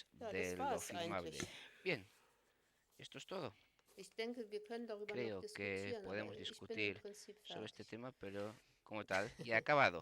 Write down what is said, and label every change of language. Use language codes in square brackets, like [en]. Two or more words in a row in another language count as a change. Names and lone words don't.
[de] Ja, [es] de [de] das [es] lo [de] war's [es] filmable. [de] eigentlich. [es] Bien, esto es todo. [de] Ich denke, wir können darüber noch [es] Creo que [de] diskutieren, aber [es] podemos [de] ich bin im [es] discutir [de] Prinzip [es] sobre este [de] fertig. [es] tema, pero como tal y ha acabado.